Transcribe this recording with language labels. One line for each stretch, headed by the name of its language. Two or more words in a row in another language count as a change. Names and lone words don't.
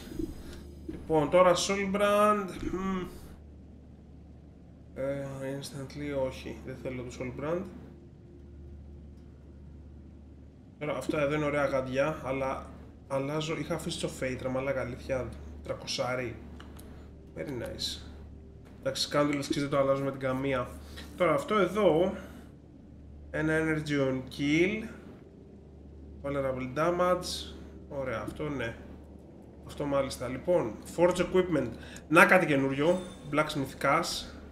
Greek: Λοιπόν, τώρα Soulbrand. Instantly, όχι. Δεν θέλω το Soulbrand. Τώρα, αυτά εδώ είναι ωραία γαντιά, αλλά αλλάζω. Είχα αφήσει το Fate, ρε μαλάκα, αλήθεια. 300.
English: Very nice.
Greek: Εντάξει, Candle's Kiss δεν το αλλάζω με την καμία. Τώρα, αυτό εδώ.
English: Ένα Energy on Kill. Vulnerable Damage.
Greek: Ωραία, αυτό ναι. Αυτό μάλιστα. Λοιπόν,
English: Forge Equipment.
Greek: Να κάτι καινούριο.
English: Blacksmith Cash.